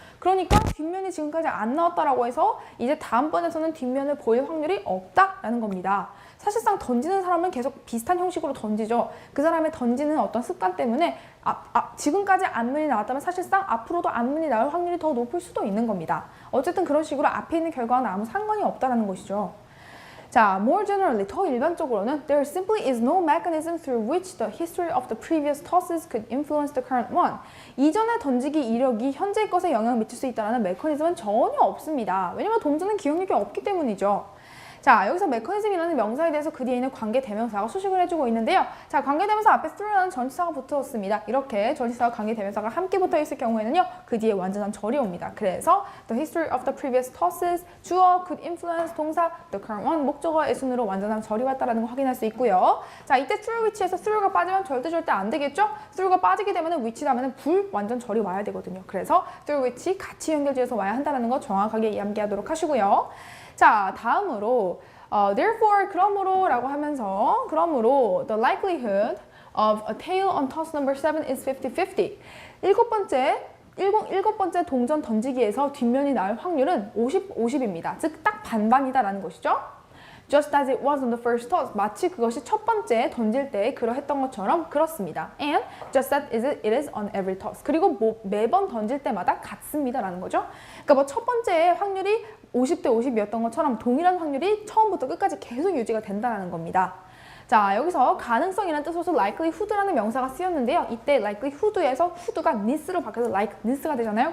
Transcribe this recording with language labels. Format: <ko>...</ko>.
<ko>그러니까 뒷면이 지금까지 안 나왔다라고 해서 이제 다음번에서는 뒷면을 보일 확률이 없다라는 겁니다. 사실상 던지는 사람은 계속 비슷한 형식으로 던지죠. 그 사람의 던지는 어떤 습관 때문에 지금까지 앞면이 나왔다면 사실상 앞으로도 앞면이 나올 확률이 더 높을 수도 있는 겁니다. 어쨌든 그런 식으로 앞에 있는 결과와는 아무 상관이 없다는 것이죠. 자,</ko> <en>more generally,</en> <ko>더 일반적으로는</ko> <en>there simply is no mechanism through which the history of the previous tosses could influence the current one.</en> <ko>이전의 던지기 이력이 현재의 것에 영향을 미칠 수 있다는 메커니즘은 전혀 없습니다. 왜냐면 동전은 기억력이 없기 때문이죠. 자, 여기서 메커니즘이라는 명사에 대해서 그 뒤에 있는 관계대명사가 수식을 해주고 있는데요. 자, 관계대명사 앞에 through라는 전치사가 붙었습니다. 이렇게 전치사와 관계대명사가 함께 붙어있을 경우에는요, 그 뒤에 완전한 절이 옵니다. 그래서</ko> <en>the history of the previous tosses,</en> <ko>주어,</ko> <en>could influence,</en> <ko>동사,</ko> <en>the current one,</en> <ko>목적어의 순으로 완전한 절이 왔다는 걸 확인할 수 있고요. 자, 이때 through which에서 through가 빠지면 절대 안 되겠죠? through가 빠지게 되면 which 다음에는 완전 절이 와야 되거든요. 그래서 through which 같이 연결지어서 와야 한다는 거 정확하게 암기하도록 하시고요. 자, 다음으로</ko> <en>therefore,</en> <ko>그러므로라고 하면서 그러므로</ko> <en>the likelihood of a tail on toss number 7 is 50-50.</en> <ko>일곱 번째 동전 던지기에서 뒷면이 나올 확률은 50-50입니다. 즉, 딱 반반이다라는 것이죠.</ko> <en>Just as it was on the first toss.</en> <ko>마치 그것이 첫 번째 던질 때 그러했던 것처럼 그렇습니다.</ko> <en>And just as it is on every toss.</en> <ko>그리고 매번 던질 때마다 같습니다라는 거죠. 그러니까 첫 번째 확률이 50대 50이었던 것처럼 동일한 확률이 처음부터 끝까지 계속 유지가 된다는 겁니다. 자, 여기서 가능성이라는 뜻으로서 likelihood라는 명사가 쓰였는데요. 이때 likelihood에서 hood가 this로 바뀌어서 like this가 되잖아요.</ko>